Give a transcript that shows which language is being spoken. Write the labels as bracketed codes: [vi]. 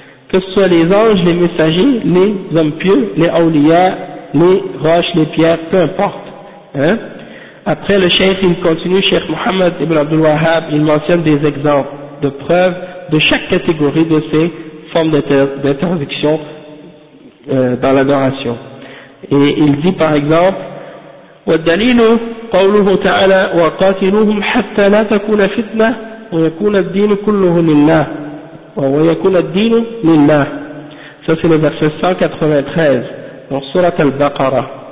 [fr] Que ce soit les anges, les messagers, les hommes pieux, les awliya, les roches, les pierres, peu importe. Hein? Après le cheikh, il continue, cheikh Mohammed ibn Abdul Wahhab, il mentionne des exemples de preuves de chaque catégorie de ces formes d'interdiction dans l'adoration. Et il dit par exemple, [ar] وَالدَّلِيلُ قَوْلُهُ تَعَلَى وَقَاتِلُوهُمْ حَتَّى لَا تَكُونَ فِتْنَةً وَيَكُونَ الدِّينُ كُلُّهُ لِلَّهُ وَيَكُونَ الدِّينُ لِلَّهُ. [fr] Ça c'est le verset 193 dans Surat al-Baqarah.